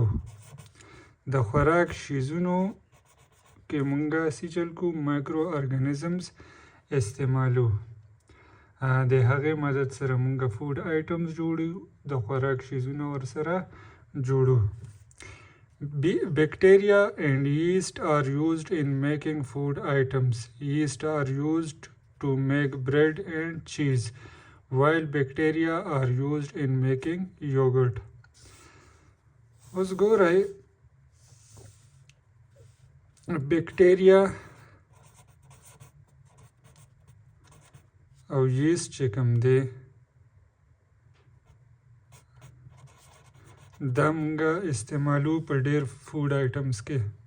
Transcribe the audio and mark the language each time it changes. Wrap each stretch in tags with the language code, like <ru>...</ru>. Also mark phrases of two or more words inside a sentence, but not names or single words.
<ps>د خوراک شیزونو کې مونږ څه چل کوو؟</ps> <en>micro organisms</en> <ps>استعمالو. د هغې مدد سره مونږ</ps> <en>food items</en> <ps>جوړو، د خوراک شیزونه ورسره جوړو.</ps> <en>Bacteria and yeast are used in making food items. Yeast are used to make bread and cheese, while bacteria are used in making yogurt.</en> <ps>اوس ګورئ بکټریا او یست چې کوم دی دا مونږه استعمالو په ډیر</ps> <en>food items</en> <ps>کې</ps>